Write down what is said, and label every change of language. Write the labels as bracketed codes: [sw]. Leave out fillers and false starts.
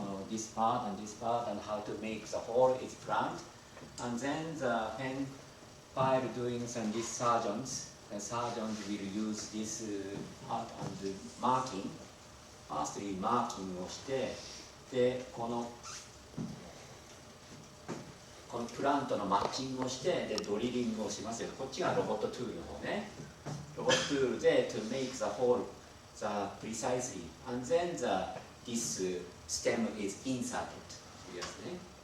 [en] This part and how to make the hole is planned. And then while doing some these surgeons, the surgeons will use this part and marking. [ja] Firstly, marking をして、でこのプラントのマッチングをして、でドリリングをしますよ。こっちがロボットトゥールの方ね。ロボットトゥールで [en] to make the hole precisely and then this stem is inserted [ja] というやつね。